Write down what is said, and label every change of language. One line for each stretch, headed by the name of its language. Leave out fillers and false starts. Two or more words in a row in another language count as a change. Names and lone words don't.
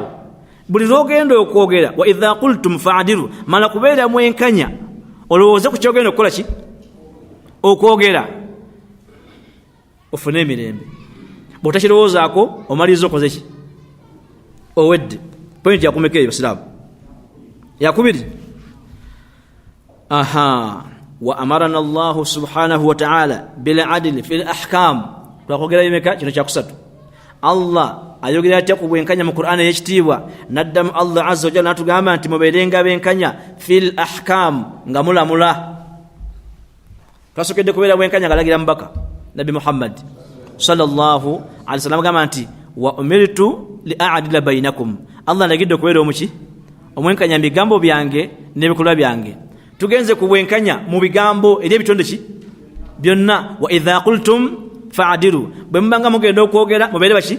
Ganda: Buli lwogenda okwogera
Arabic: وإذا قلتم فاعدلوا
Ganda: mala kubeera mwenkanya olowooze ku kyogenda okukola ki okwogera ofune emirembe. Bw'otakirowoozaako omaliriza okoze ki owedde. Pointi yakumeka eyo basiraamu yakubiri.
Arabic: وأمرنا الله سبحانه وتعالى بالعدل في الأحكام.
Ganda: Twakogera bimeka kino kyakusatu. Allah ayogera atya ku bwenkanya mu Qur'an y'ekitiibwa. Naddamu Allah
Arabic: عز وجل
Ganda: natugamba nti mubeerenga benkanya
Arabic: في الأحكام
Ganda: nga mulamula. Twasokedde kubeera bwenkanya ngalagira mubaka Nabi Muhammad
Arabic: صلى الله عليه وسلم
Ganda: gamba nti
Arabic: وأمرت لأعدل بينكم.
Ganda: Allah nagidde kubeera omuki omwenkanya bigambo byange n'ebikolwa byange. Tugenze ku bwenkanya mu bigambo eri ebitonde ki byonna.
Arabic: وإذا قلتم فاعدلوا
Ganda: bwe mbanga mugenda okwogera mubeere baki.